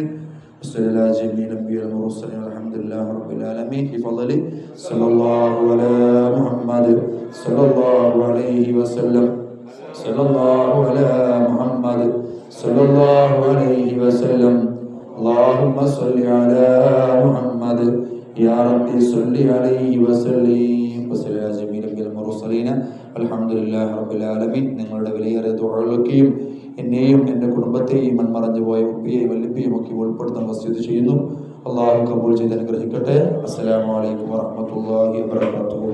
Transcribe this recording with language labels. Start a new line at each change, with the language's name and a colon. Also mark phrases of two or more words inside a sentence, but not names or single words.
Arabic: صلى الله على جميع الأنبياء والمرسلين والحمد لله رب العالمين بفضله صلى الله على محمد صلى الله عليه وسلم صلى الله على محمد صلى الله عليه وسلم اللهم صل على محمد يا ربي صل عليه وسلم وصلى على جميع الأنبياء والمرسلين الحمد لله رب العالمين.
Malayalam: നിങ്ങളുടെ വിലയേറിയ ദുആകളൊക്കെയും എന്നെയും എൻ്റെ കുടുംബത്തെയും മൺമറഞ്ഞു പോയ ഉപ്പയെയും വല്ലിപ്പയും ഒക്കെ ഉൾപ്പെടുത്താൻ വസിയത്ത് ചെയ്യുന്നു. അല്ലാഹു കബൂൽ ചെയ്ത് അനുഗ്രഹിക്കട്ടെ.
Arabic: السلام عليكم ورحمة الله وبركاته.